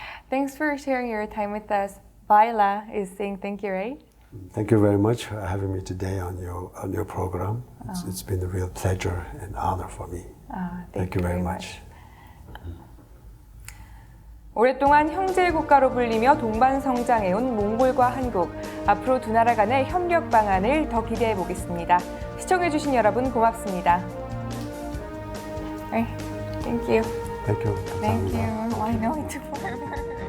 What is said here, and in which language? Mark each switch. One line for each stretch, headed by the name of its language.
English: Thanks for sharing your time with us. Baila is saying thank you, right? Thank you very much for having me today on your program. It's been a real pleasure and honor for me. Thank you very much.
Korean: 오랫동안 형제 국가로 불리며 동반 성장해온 몽골과 한국. 앞으로 두 나라 간의 협력 방안을 더 기대해 보겠습니다. 시청해주신 여러분 고맙습니다.
English: Thank you. Thank you. Thank you. I know it took forever.